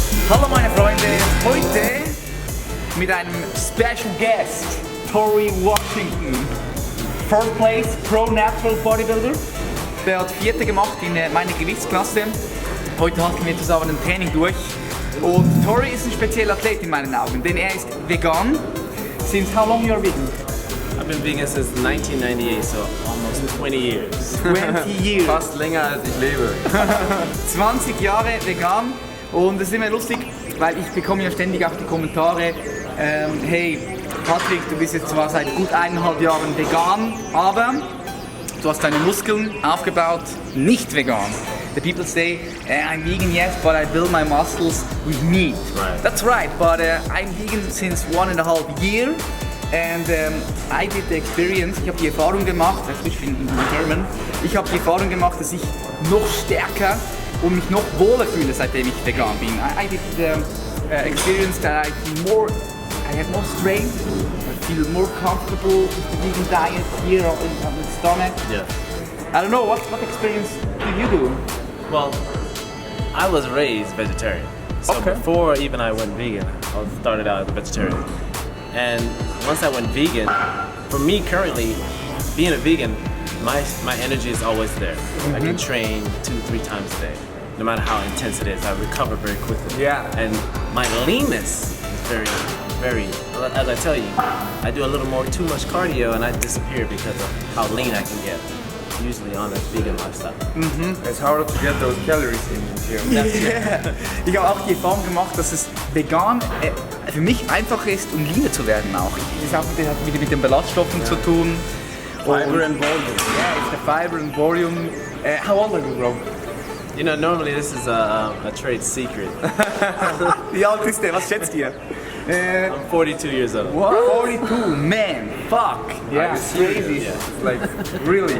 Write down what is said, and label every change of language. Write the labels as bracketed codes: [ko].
[de] Hallo meine Freunde, heute mit einem Special Guest, Tory Washington. [en] Third Place Pro Natural Bodybuilder. [de] Der hat Vierte gemacht in meiner Gewichtsklasse. Heute halten wir zusammen ein Training durch. Und Tory ist ein spezieller Athlet in meinen Augen, denn er ist vegan. [en] Since how long you are vegan? I've been vegan since 1998, so almost 20 years. 20 years. [de] Fast länger als ich lebe. 20 Jahre vegan. Und es ist immer lustig, weil ich bekomme ja ständig auch die Kommentare, hey Patrick, du bist jetzt zwar seit gut 1,5 Jahren vegan, aber du hast deine Muskeln aufgebaut, nicht vegan. [en] The people say, I'm vegan, yes, but I build my muscles with meat. Right. That's right, but I'm vegan since 1.5 years. And I did the experience, [de] ich habe die Erfahrung gemacht, ich bin in German, ich habe die Erfahrung gemacht, dass ich noch stärker und mich noch wohler fühle, seitdem ich vegan bin. [en] I did the experience that I have more strength, I feel more comfortable with the vegan diet here on the stomach. Yeah. I don't know, what experience did you do? Well, I was raised vegetarian. So Okay. before even I went vegan, I started out as a vegetarian. And once I went vegan, for me currently, being a vegan, my energy is always there. I can train 2-3 times a day. No matter how intense it is, I recover very quickly. Yeah. And my leanness is very, as I tell you, I do a little more too much cardio and I disappear because of how lean I can get. Usually on a vegan lifestyle. It's harder to get those calories in here. Yeah. [de] Ich habe auch die Erfahrung gemacht, dass es vegan für mich einfacher ist, um leaner zu werden auch. Das hat wieder mit den Ballaststoffen zu tun. [en] Fiber and volume. Yeah, it's the fiber and volume. How old are you, bro? You know, normally this is a trade secret. [de] Wie alt ist der? Was schätzt ihr? [en] I'm 42 years old. What? 42, man, fuck. Yeah, it's crazy. Yeah. Like, really?